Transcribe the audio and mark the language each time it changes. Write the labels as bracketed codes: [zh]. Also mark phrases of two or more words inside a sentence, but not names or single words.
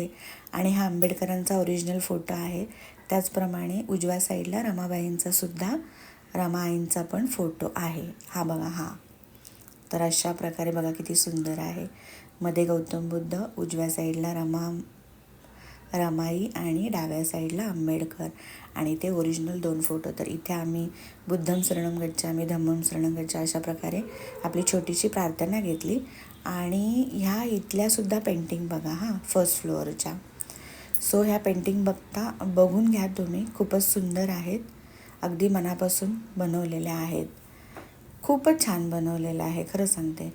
[mr] आणि आंबेडकरांचा [en] original photo [mr] आहे. त्याचप्रमाणे उजव्या साईडला रमाबाईंचा सुद्धा, रमाईंचा पण फोटो आहे. बघा तर अशा प्रकारे बघा किती सुंदर आहे. मध्ये गौतम बुद्ध, उजव्या साईडला रमाई आणि डाव्या साईडला आंबेडकर. आणि ते [en] original 2 photo. [mr] तर इथे आम्ही [pi] बुद्धम शरणम गच्छामि, धम्मम शरणम गच्छामि [mr] अशा प्रकारे आपली छोटीशी प्रार्थना घेतली. आणि इथल्यासुद्धा पेंटिंग बघा [en] first floorच्या. so painting [mr] बघून घ्या तुम्ही. खूपच सुंदर आहेत. अगदी मनापासून बनवलेल्या आहेत. खूपच छान बनवलेलं आहे, खरं सांगते.